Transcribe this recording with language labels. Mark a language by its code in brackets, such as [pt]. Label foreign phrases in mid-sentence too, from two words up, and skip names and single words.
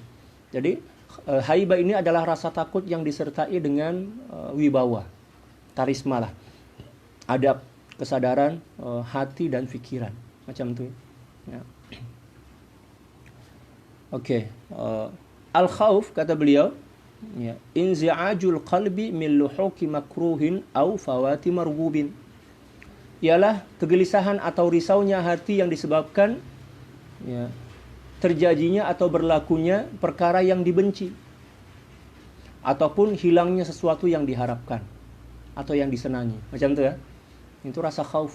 [ms] Jadi haibah ini adalah rasa takut yang disertai dengan wibawa, karisma lah, adab, kesadaran, hati dan fikiran macam tu. Ya. Oke, al-khauf kata beliau, ya, [ar] انزعاج القلب من لحوق مكروه أو فوات مرغوب. [ms] Ialah kegelisahan atau risaunya hati yang disebabkan ya, terjadinya atau berlakunya perkara yang dibenci, ataupun hilangnya sesuatu yang diharapkan atau yang disenangi. Macam itu ya. Itu rasa khauf.